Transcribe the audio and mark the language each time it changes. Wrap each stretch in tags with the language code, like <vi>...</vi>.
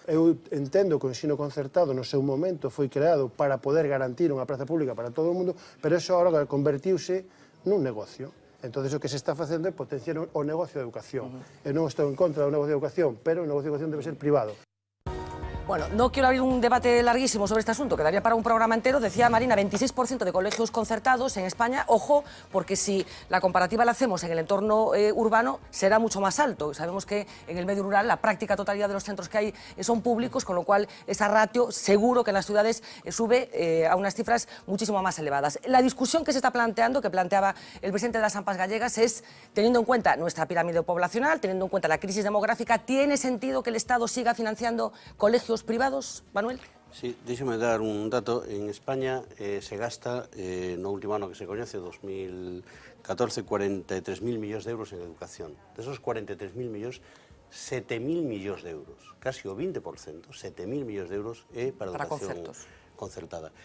<gl>Eu entendo que o ensino concertado no seu momento foi creado para poder garantir unha praza pública para todo o mundo, pero iso agora convertiuse nun negocio. Entón, o que se está facendo é potenciar o negocio de educación. Eu non estou en contra do negocio de educación, pero o negocio de educación debe ser privado.</gl> <es>Bueno, no quiero abrir un debate larguísimo sobre este asunto, quedaría para un programa entero. Decía Marina, 26% de colegios concertados en España. Ojo, porque si la comparativa la hacemos en el entorno urbano, será mucho más alto. Sabemos que en el medio rural la práctica totalidad de los centros que hay son públicos, con lo cual esa ratio seguro que en las ciudades sube a unas cifras muchísimo más elevadas. La discusión que se está planteando, que planteaba el presidente de las AMPAs gallegas, es, teniendo en cuenta nuestra pirámide poblacional, teniendo en cuenta la crisis demográfica, ¿tiene sentido que el Estado siga financiando colegios privados, Manuel?</es> <gl>Sí, déxeme dar un dato. En España se gasta, no último ano que se coñece, 2014, 43.000 millóns de euros en educación. De esos 43.000 millóns, 7.000 millóns de euros, casi o 20%, 7.000 millóns de euros é para educación concertada.</gl>